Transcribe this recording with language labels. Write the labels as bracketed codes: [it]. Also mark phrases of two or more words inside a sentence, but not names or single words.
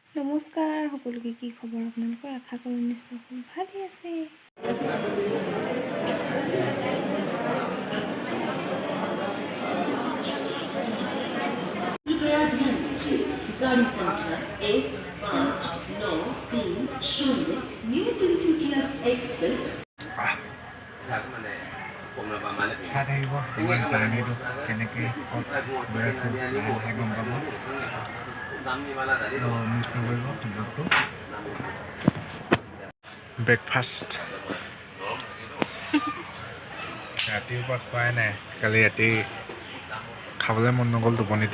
[as] নমস্কাৰ সকলোকে, কি খবৰ আপোনালোকৰ? আশা কৰোঁ নিশ্চয় সকলো ভালেই আছে। [hi] गाड़ी संख्या 15930 न्यू तिनसुकिया एक्सप्रेस [as] ব্ৰেকফাষ্ট ৰাতিৰ পৰা খোৱাই নাই, কালি ৰাতি খাবলৈ মন নগ'ল টোপনিতে।